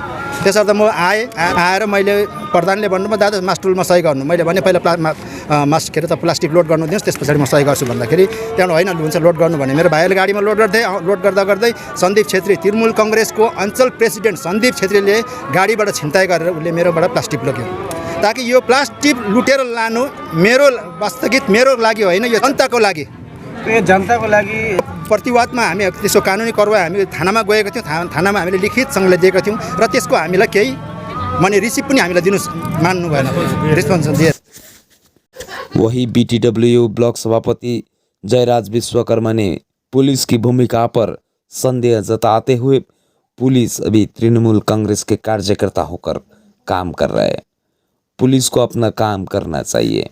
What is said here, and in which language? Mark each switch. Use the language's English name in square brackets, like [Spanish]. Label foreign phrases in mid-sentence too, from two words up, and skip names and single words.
[Nepali] त्यसर्थ म आएर मैले प्रधानले भन्नुभयो दादा मास्टुलमा सही गर्नु, मैले भने पहिला प्लास्टिक लोड गर्नु दिनुहोस्, त्यस पछाडि म सही गर्छु भन्दाखेरि त्यहाँबाट होइन हुन्छ लोड गर्नु भने मेरो भाइले गाडीमा लोड गर्दै सन्दीप छेत्री, तृणमूल काङ्ग्रेसको अञ्चल प्रेसिडेन्ट सन्दीप छेत्रीले गाडीबाट छिनताई गरेर उसले मेरोबाट प्लास्टिक लग्यो, ताकि यो प्लास्टिक लुटेर लानु मेरो वास्तविक मेरो लागि होइन, यो जनताको लागि, जनताको लागि प्रतिवादमा हामी त्यसको कानुनी कारवाही हामी थानामा गएको थियौँ, थानामा हामीले लिखितसँगले दिएको थियौँ, र त्यसको हामीलाई केही माने रिसिप्ट पनि हामीलाई दिनु मान्नु भएन, रेस्पोन्स दिए। [Hindi] वही BTW ब्लॉक सभापति जयराज विश्वकर्मा ने पुलिस की भूमिका पर संदेह जताते हुए पुलिस अभी तृणमूल कांग्रेस के कार्यकर्ता होकर काम कर रहे हैं, पुलिस को अपना काम करना चाहिए।